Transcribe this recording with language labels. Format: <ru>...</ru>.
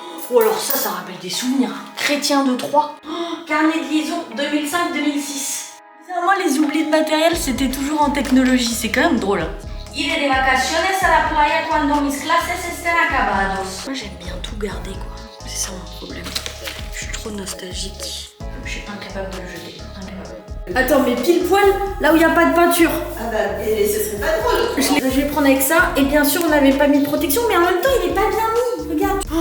<fr>Oh alors ça rappelle des souvenirs. Chrétien de Troyes. Carnet de liaison 2005-2006. Moi les oublis de matériel c'était toujours en technologie, c'est quand même drôle.</fr> <es>Ir de vacaciones a la playa cuando mis clases estén acabados.</es> <fr>Moi j'aime bien tout garder quoi, c'est ça mon problème. Je suis trop nostalgique. Je suis incapable de le jeter, incapable. Attends mais pile poil là où il n'y a pas de peinture. Ah bah et ce serait pas drôle. Je vais prendre avec ça et bien sûr on n'avait pas mis de protection mais en même temps il est pas bien mis, regarde.</fr>